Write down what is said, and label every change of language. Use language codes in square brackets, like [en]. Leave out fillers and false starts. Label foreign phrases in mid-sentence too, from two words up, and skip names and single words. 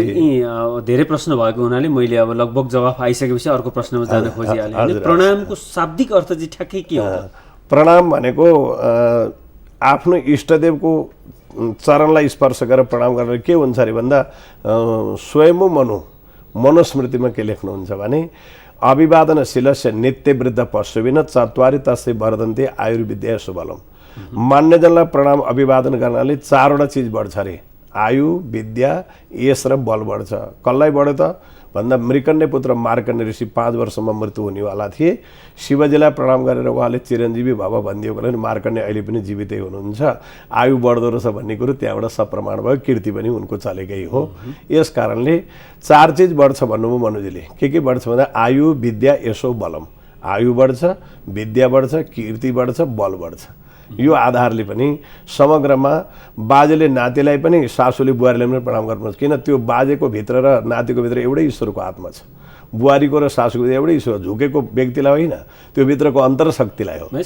[ne] धेरै प्रश्न भएको हुनाले मैले अब लगभग जवाफ आइसकेपछि अर्को प्रश्नमा जान खोजिहालेँ। प्रणामको शाब्दिक अर्थ चाहिँ ठ्याक्कै के हो? प्रणाम भनेको आफ्नो इष्टदेवको चरणलाई स्पर्श गरेर प्रणाम गरेर के हुन्छ अरे भन्दा स्वयं मनुस्मृतिमा के लेख्नुहुन्छ भने [sa] अभिवादनशीलस्य नित्यवृद्ध पशुविन चत्वारि तस्य वर्धन्ते आयुर्विद्या सुबलम। [ne] मान्यजनलाई प्रणाम अभिवादन गर्नाले 4वटा चिज बढ्छ अरे, आयु, विद्या, यश र बल बढ्छ। कसलाई बढ्यो त भन्दा मृकण्य पुत्र मार्कण्य ऋषि 5 वर्षमा मृत्यु हुनेवाला थिए। शिवजीलाई प्रणाम गरेर उहाँले [sa] चिरञ्जीवी भव [ne] भनिदिएको लागि मार्कण्य अहिले पनि जीवितै हुनुहुन्छ। आयु बढ्दो रहेछ भन्ने कुरो त्यहाँबाट सप्रमाण भयो, कीर्ति पनि उनको चलेकै हो। यस कारणले 4 चिज बढ्छ भन्नुभयो मनुजीले। के बढ्छ भन्दा [sa] आयु, विद्या, यशो, बलम। [ne] आयु बढ्छ, विद्या बढ्छ, कीर्ति बढ्छ, बल बढ्छ। यो आधारले पनि समग्रमा बाजेले नातिलाई पनि सासूले बुहारीलाई पनि प्रणाम गर्नुपर्छ। किन त्यो बाजेको भित्र र नातिको भित्र एउटै ईश्वरको आत्मा छ। बुहारीको र सासूको एउटै ईश्वर, झुकेको व्यक्तिलाई होइन, त्यो भित्रको अन्तरशक्तिलाई हो।